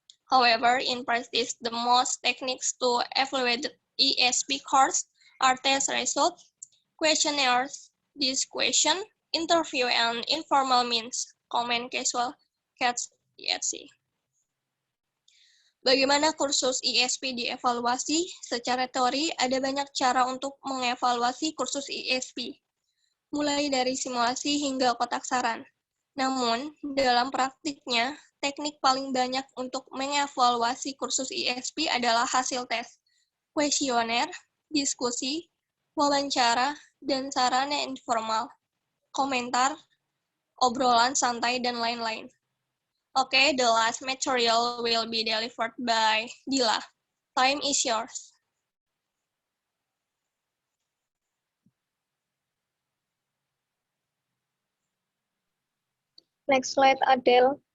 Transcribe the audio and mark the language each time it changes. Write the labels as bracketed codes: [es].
[en] However, in practice, the most techniques to evaluate ESP course are test results, questionnaires, discussion, interview, and informal means, comment, casual, catch, etc. [id] Bagaimana kursus ISP dievaluasi? Secara teori, ada banyak cara untuk mengevaluasi kursus ISP, mulai dari simulasi hingga kotak saran. Namun, dalam praktiknya, teknik paling banyak untuk mengevaluasi kursus ISP adalah hasil tes, kuesioner, diskusi, wawancara, dan sarana informal, komentar, obrolan santai, dan lain-lain. [en] Okay, the last material will be delivered by Dila. Time is yours. Next slide, Adele.